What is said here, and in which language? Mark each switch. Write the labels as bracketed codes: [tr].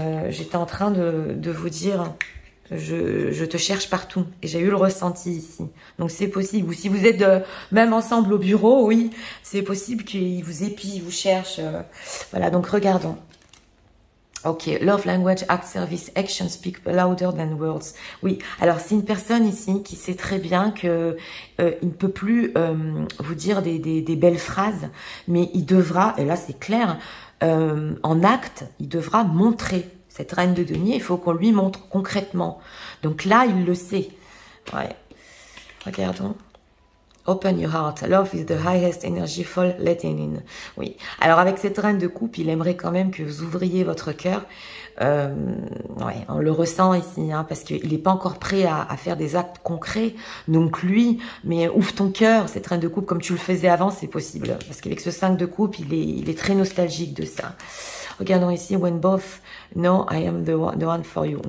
[fr] J'étais en train de vous dire, je te cherche partout. Et j'ai eu le ressenti ici. Donc c'est possible. Ou si vous êtes même ensemble au bureau, oui, c'est possible qu'il vous épie, il vous cherche. Voilà, donc regardons. [en] Ok, love language, act service, action speak louder than words. [fr] Oui, alors c'est une personne ici qui sait très bien que il ne peut plus vous dire des belles phrases, mais il devra, et là c'est clair, en acte, il devra montrer cette reine de denier. Il faut qu'on lui montre concrètement. Donc là, il le sait. Ouais. Regardons. [en] Open your heart. Love is the highest energy for letting in. [fr] Oui. Alors avec cette reine de coupe, il aimerait quand même que vous ouvriez votre cœur. Ouais, on le ressent ici, hein, parce qu'il n'est pas encore prêt à faire des actes concrets. Donc lui, mais ouvre ton cœur, cette reine de coupe, comme tu le faisais avant, c'est possible. Parce qu'avec ce 5 de coupe, il est très nostalgique de ça. Regardons ici, [en] when both know I am the one for you.